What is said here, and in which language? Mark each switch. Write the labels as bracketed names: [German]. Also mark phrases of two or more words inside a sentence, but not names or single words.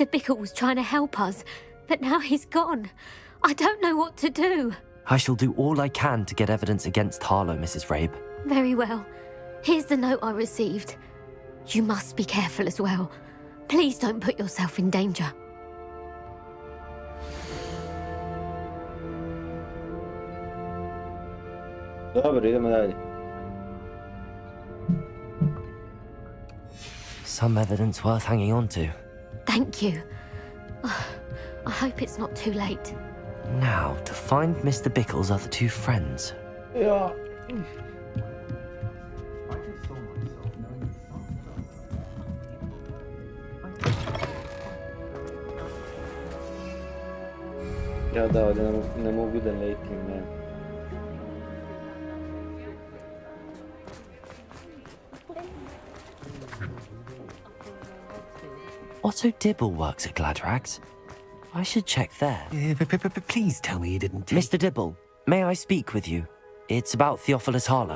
[English] Bickle was trying to help us, but now he's gone. I don't know what to do. I shall do all I can to get evidence against Harlow, Mrs. Rabe. Very well. Here's the note I received. You must be careful as well. Please don't put yourself in danger. [Bosnian] Dobro, idemo dalje. [English] Some evidence worth hanging on to. Thank you. I hope it's not too late. Now, to find Mr. Bickle's other two friends. [Bosnian] Ja. Ja, da, ovdje ne mogu da letim, ne. [English] Otto Dibble works at Gladrags. I should check there. Please tell me you didn't take... Mr. Dibble, may I speak with you? It's about Theophilus Harlow.